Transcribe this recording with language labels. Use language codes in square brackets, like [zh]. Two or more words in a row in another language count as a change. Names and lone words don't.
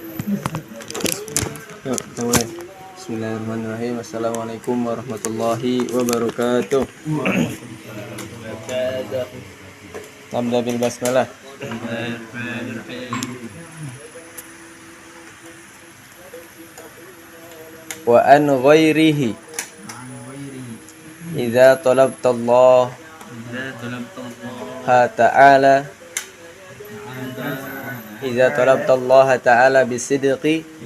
[id] Yuk, kita mulai. [ar] بسم الله الرحمن الرحيم. السلام عليكم ورحمة الله وبركاته. نبدأ بالبسملة. وعن غيره إذا طلبت الله تعالى إذا طلبت الله تعالى بصدق